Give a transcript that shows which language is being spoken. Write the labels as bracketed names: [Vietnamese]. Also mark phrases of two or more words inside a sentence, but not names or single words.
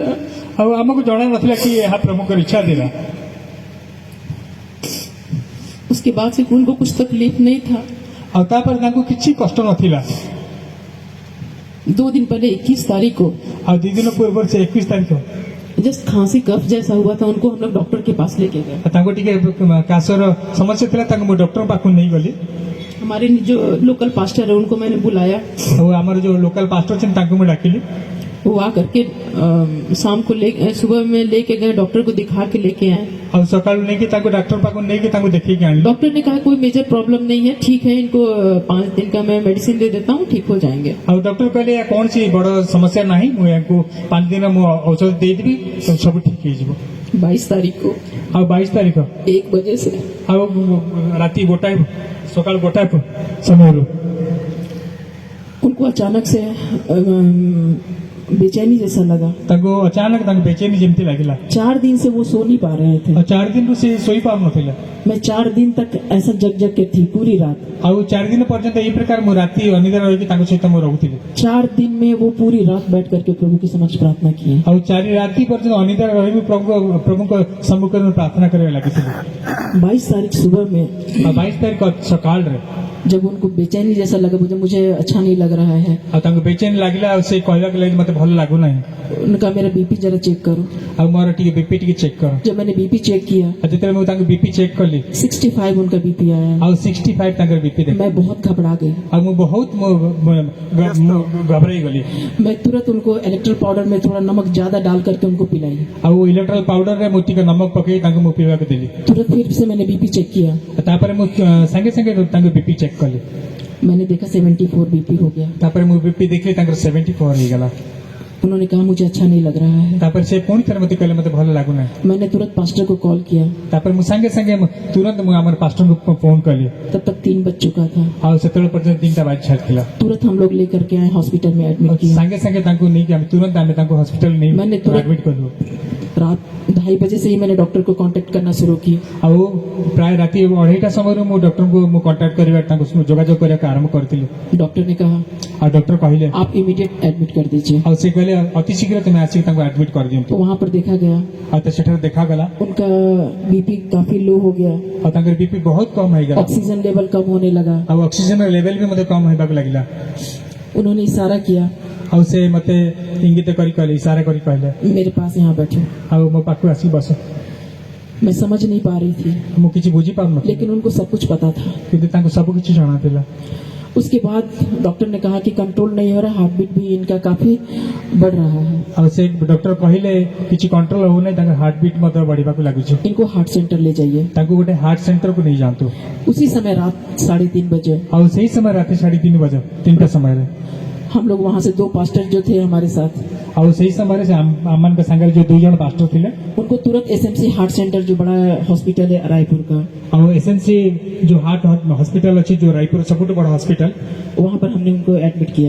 [Odia] ଆଉ ଆମକୁ ଜଣା ନଥିଲା କି ଏହା ପ୍ରଭୁଙ୍କର ଇଚ୍ଛା ଥିଲା। [Hindi] उसके बाद से उनको कुछ तकलीफ नहीं था। [Odia] ଆଉ ତାପରେ ତାଙ୍କୁ କିଛି କଷ୍ଟ ନଥିଲା। [Hindi] 2 दिन पहले 21 तारीख को [Odia] ଆଉ 2 ଦିନ ପୂର୍ବରୁ ସେ 21 ତାରିଖ [Hindi] जस्ट खांसी कफ जैसा हुआ था, उनको हम लोग डॉक्टर के पास लेके गए। [Odia] ତାଙ୍କୁ ଟିକେ କାଶର ସମସ୍ୟା ଥିଲା, ତାଙ୍କୁ ମୁଁ ଡକ୍ଟର ପାଖକୁ ନେଇଗଲି। [Hindi] हमारे जो [English] local pastor [Hindi] है उनको मैंने बुलाया। [Odia] ଆଉ ଆମର ଯୋଉ [English] local pastor [Odia] ଅଛନ୍ତି ତାଙ୍କୁ ମୁଁ ଡାକିଲି। [Hindi] वो आकर के शाम को सुबह में लेके गए, डॉक्टर को दिखा के लेके आए। [Odia] ଆଉ ସକାଳୁ ନେଇକି ତାଙ୍କୁ ଡାକ୍ତର ପାଖକୁ ନେଇକି ତାଙ୍କୁ ଦେଖେଇକି ଆଣିଲି। [Hindi] डॉक्टर ने कहा कोई [English] major problem [Hindi] नहीं है, ठीक है, इनको 5 दिन का मैं मेडिसिन दे देता हूँ, ठीक हो जाएंगे। [Odia] ଆଉ ଡକ୍ଟର କହିଲେ ଏହା କୌଣସି ବଡ ସମସ୍ୟା ନାହିଁ, ମୁଁ ୟାଙ୍କୁ 5 ଦିନ ମୁଁ ଔଷଧ ଦେଇଦେବି, ସବୁ ଠିକ ହେଇଯିବ। [Hindi] 22 तारीख को [Odia] ଆଉ 22 ତାରିଖ [Hindi] 1 बजे से [Odia] ଆଉ ରାତି 1ଟା ସକାଳ 1ଟା ସମୟରୁ [Hindi] उनको अचानक से बेचैनी जैसा लगा। [Odia] ତାଙ୍କୁ ଅଚାନକ ତାଙ୍କୁ ବେଚେନି ଯେମିତି ଲାଗିଲା। [Hindi] 4 दिन से वो सो नहीं पा रहे थे। [Odia] ଆଉ 4 ଦିନରୁ ସେ ଶୋଇ ପାରୁନଥିଲେ। [Hindi] मैं 4 दिन तक ऐसा जग जग के थी पूरी रात। [Odia] ଆଉ 4 ଦିନ ପର୍ଯ୍ୟନ୍ତ ଏଇ ପ୍ରକାର ମୁଁ ରାତି ଅନିଦ୍ରା ରହିକି ତାଙ୍କ ସହିତ ମୁଁ ରହୁଥିଲି। [Hindi] 4 दिन में वो पूरी रात बैठ करके प्रभु के समक्ष प्रार्थना किए। [Odia] ଆଉ 4 ରାତି ପର୍ଯ୍ୟନ୍ତ ଅନିଦ୍ରା ରହିବି ପ୍ରଭୁଙ୍କ ସମ୍ମୁଖରେ ମୁଁ ପ୍ରାର୍ଥନା କରିବା ଲାଗିଥିଲି। [Hindi] 22 तारीख सुबह में [Odia] ଆଉ 22 ତାରିଖ ସକାଳରେ [Hindi] जब उनको बेचैनी जैसा लगा, मुझे अच्छा नहीं लग रहा है, [Odia] ଆଉ ତାଙ୍କୁ ବେଚେନି ଲାଗିଲା। ଆଉ ସେ କହିବାକୁ ଲାଗି ମତେ ଭଲ ଲାଗୁନାହିଁ। [Hindi] उनका मेरा बीपी जरा चेक करो। [Odia] ଆଉ ମୋର ଟିକେ ବିପି ଟିକେ ଚେକ୍ କର। [Hindi] जब मैंने बीपी चेक किया [Odia] ଆଉ ଯେତେବେଳେ ମୁଁ ତାଙ୍କୁ ବିପି ଚେକ୍ କଲି [Hindi] 65 उनका बीपी आया। [Odia] ଆଉ 65 ତାଙ୍କର ବିପି ଦେଖ। [Hindi] मैं बहुत घबरा गई। [Odia] ଆଉ ମୁଁ ବହୁତ ଘବରାଇ ଗଲି। [Hindi] मैं तुरंत उनको [English] electrol powder [Hindi] में थोड़ा नमक ज्यादा डाल करके उनको पिलाई। [Odia] ଆଉ [English] electrol powder-re [Odia] ମୁଁ ଟିକେ ନମକ ପକେଇ ତାଙ୍କୁ ମୁଁ ପିଇବାକୁ ଦେଲି। [Hindi] तुरंत फिर से मैंने बीपी चेक किया। [Odia] ତାପରେ ମୁଁ ସାଙ୍ଗେ ସାଙ୍ଗେ ତାଙ୍କୁ ବିପି ଚେକ୍ କଲି। [Hindi] मैंने देखा 74 बीपी हो गया। [Odia] ତାପରେ ମୁଁ ବିପି ଦେଖିଲି ତାଙ୍କର 74 ହେଇଗଲା। [Hindi] उन्होंने कहा मुझे अच्छा नहीं लग रहा है। [Odia] ତାପରେ ସେ ପୁଣି ଥରେ ମତେ କହିଲେ ମତେ ଭଲ ଲାଗୁନାହିଁ। [Hindi] मैंने तुरंत पास्टर को कॉल किया। [Odia] ତାପରେ ମୁଁ ସାଙ୍ଗେ ସାଙ୍ଗେ ତୁରନ୍ତ ମୁଁ ଆମର ପାଷ୍ଟରଙ୍କୁ ଫୋନ କଲି। [Hindi] तब तक 3 बज चुका था। [Odia] ଆଉ ସେତେବେଳେ ପର୍ଯ୍ୟନ୍ତ 3ଟା ବାଜି ସାରିଥିଲା। [Hindi] तुरंत हम लोग लेकर के आए, हॉस्पिटल में एडमिट किया। [Odia] ସାଙ୍ଗେ ସାଙ୍ଗେ ତାଙ୍କୁ ନେଇକି ତୁରନ୍ତ ଆମେ ତାଙ୍କୁ ହସ୍ପିଟାଲ ନେଇ ମାନେ ତୁରନ୍ତ- ଆଡମିଟ୍ କଲୁ। [Hindi] रात 2:30 बजे से ही मैंने डॉक्टर को कांटेक्ट करना शुरू किया। [Odia] ଆଉ ପ୍ରାୟ ରାତି 2:30ଟା ସମୟରୁ ମୁଁ ଡକ୍ଟରଙ୍କୁ ମୁଁ କଣ୍ଟାକ୍ଟ କରିବା ତାଙ୍କୁ ଯୋଗାଯୋଗ କରିବାକୁ ଆରମ୍ଭ କରିଥିଲି। [Hindi] डॉक्टर ने कहा [Odia] ଆଉ ଡକ୍ଟର କହିଲେ [Hindi] आप [English] immediate admit [Hindi] कर दीजिए। [Odia] ଆଉ ସେ କହିଲେ ଅତି ଶୀଘ୍ର ତୁମେ ଆସିକି ତାଙ୍କୁ ଆଡମିଟ୍ କରିଦିଅନ୍ତୁ। [Hindi] तो वहां पर देखा गया [Odia] ଆଉ ତ ସେଠାରେ ଦେଖାଗଲା [Hindi] उनका बीपी काफी लो हो गया, [Odia] ଆଉ ତାଙ୍କର ବିପି ବହୁତ କମ ହେଇଗଲା। [English] oxygen level [Hindi] कम होने लगा। [Odia] ଆଉ [English] oxygen level [Odia] ବି ମଧ୍ୟ କମ ହେବାକୁ ଲାଗିଲା। [Hindi] उन्होंने इशारा किया [Odia] ଆଉ ସେ ମତେ ଇଙ୍ଗିତ କରି କହିଲେ, ଇଶାରା କରି କହିଲେ [Hindi] मेरे पास यहाँ बैठो। [Odia] ଆଉ ମୋ ପାଖକୁ ଆସିକି ବସ। [Hindi] मैं समझ नहीं पा रही थी, [Odia] ମୁଁ କିଛି ବୁଝିପାରୁନଥିଲି, [Hindi] लेकिन उनको सब कुछ पता था। [Odia] କିନ୍ତୁ ତାଙ୍କୁ ସବୁ କିଛି ଜଣାଥିଲା। [Hindi] उसके बाद डॉक्टर ने कहा कि कंट्रोल नहीं हो रहा, [English] heart beat [Hindi] भी इनका काफी बढ़ रहा है, [Odia] ଆଉ ସେ ଡକ୍ଟର କହିଲେ କିଛି କଣ୍ଟ୍ରୋଲ ହଉନାହିଁ, ତାଙ୍କ [English] heart beat [Odia] ମଧ୍ୟ ବଢିବାକୁ ଲାଗୁଛି। [Hindi] इनको [English] heart center [Hindi] ले जाइए। [Odia] ତାଙ୍କୁ ଗୋଟେ [English] heart center-ku [Odia] ନେଇଯାଆନ୍ତୁ। [Hindi] उसी समय रात 3:30 बजे [Odia] ଆଉ ସେଇ ସମୟ ରାତି 3:30 ବଜେ 3ଟା ସମୟରେ [Hindi] हम लोग वहां से 2 पास्टर जो थे हमारे साथ [Odia] ଆଉ ସେଇ ସମୟରେ ସେ ଆମମାନଙ୍କ ସାଙ୍ଗରେ ଯୋଉ ଦୁଇ ଜଣ ପାଷ୍ଟର ଥିଲେ [Hindi] उनको तुरंत एसएमसी हार्ट सेंटर जो बड़ा हॉस्पिटल है रायपुर का, [Odia] ଆଉ ଏସଏନସି ଯୋଉ [English] heart hospital [Odia] ଅଛି ଯୋଉ ରାୟପୁର ସବୁଠୁ ବଡ ହସ୍ପିଟାଲ [Hindi] वहाँ पर हमने उनको एडमिट किया।